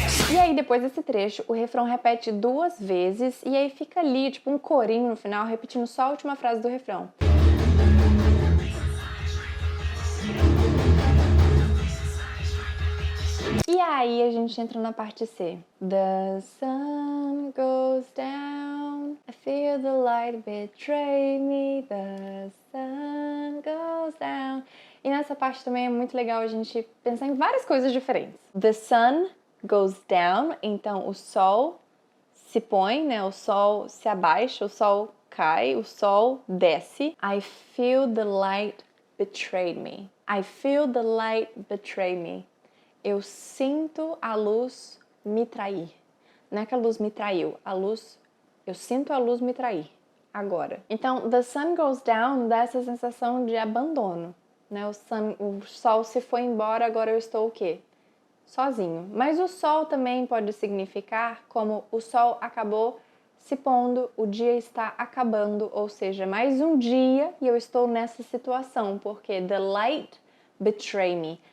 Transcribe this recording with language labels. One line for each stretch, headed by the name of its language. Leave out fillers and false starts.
Portuguese: E aí, depois desse trecho, o refrão repete 2 vezes e aí fica ali, tipo um corinho no final, repetindo só a última frase do refrão. E aí a gente entra na parte C.
English: The sun goes down, I feel the light betray me, the sun goes down.
Portuguese: E nessa parte também é muito legal a gente pensar em várias coisas diferentes.
English: The sun goes down,
Portuguese: então o sol se põe, né? O sol se abaixa, o sol cai, o sol desce.
English: I feel the light betray me. I feel the light betray me.
Portuguese: Eu sinto a luz me trair. Não é que a luz me traiu, eu sinto a luz me trair agora. Então,
English: the sun goes down
Portuguese: dá essa sensação de abandono, né? O sol se foi embora, agora eu estou o quê? Sozinho. Mas o sol também pode significar como o sol acabou se pondo, o dia está acabando, ou seja, mais um dia e eu estou nessa situação, porque
English: the light betray me.